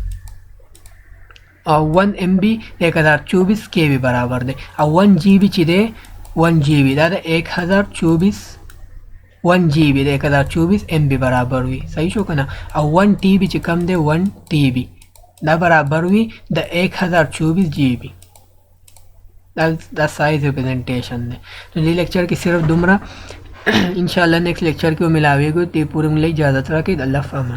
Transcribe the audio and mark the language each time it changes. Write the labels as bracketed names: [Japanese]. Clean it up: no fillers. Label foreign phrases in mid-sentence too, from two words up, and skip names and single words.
[Pashto] او 1 MB د 1024 KB برابر دی او 1 GB چې دی 1 GB دا د 1024 1 GB د 1024 MB برابر وي صحیح شو کنه او 1 TB چې کم دی 1 TB دا برابر وي د 1024 GB دا [English] size representation [Urdu] ہے تو یہ لیکچر کی صرف [Pashto] دومره انشاءاللہ [English] next lecture [Pashto] کې ملاویږو تی پورم له اجازه راکړئ الله فامان